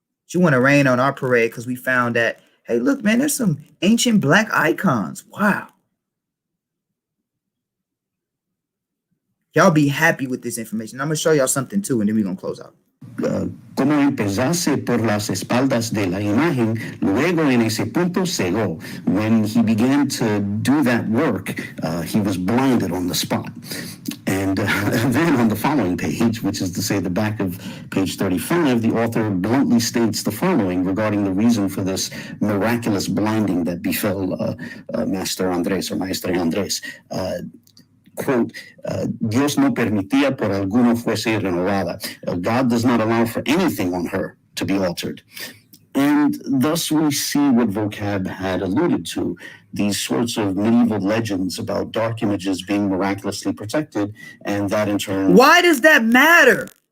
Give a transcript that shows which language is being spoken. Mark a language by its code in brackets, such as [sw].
[en] You want to rain on our parade because we found that, hey, look, man, there's some ancient black icons. Wow. Y'all be happy with this information. I'm going to show y'all something too, and then we're going to close out. [es] Como empezase por las espaldas de la imagen, luego en ese punto cegó. [en] When he began to do that work, he was blinded on the spot. And then on the following page, which is to say the back of page 35, the author bluntly states the following regarding the reason for this miraculous blinding that befell Master Andrés, or Maestre Andrés. [es] Quote, Dios no permitía por alguno fuese renovada. [en] God does not allow for anything on her to be altered. And thus we see what Vocab had alluded to, these sorts of medieval legends about dark images being miraculously protected, and that in turn... Why does that matter?